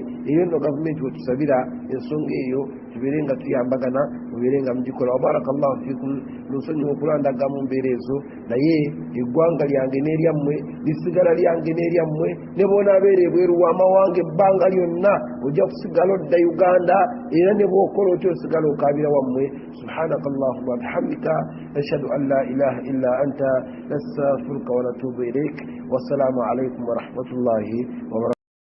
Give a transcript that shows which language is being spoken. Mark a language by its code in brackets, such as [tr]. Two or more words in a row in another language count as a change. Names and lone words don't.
[lg] Eyo nno gavumenti wetusabira ensonga eyo, tubeere nga tuyambagana, mubeere nga mugikola. [ar] وبارك الله فيكم, [lg] nsonyiwa okulandaga mu mbeera ezo, naye eggwanga lyange n'eryammwe lisigala lyange n'eryammwe. Ne bw'onaabeera ebweru w'amawanga ebbanga lyonna, ojja kusigala odda Uganda, era ne bw'okola otyo osigala okaabira wammwe. [ar] سبحانك اللهم وبحمدك نشهد أن لا إله إلا أنت نستغفرك ونتوب إليك. والسلام عليكم ورحمة الله وبركاته.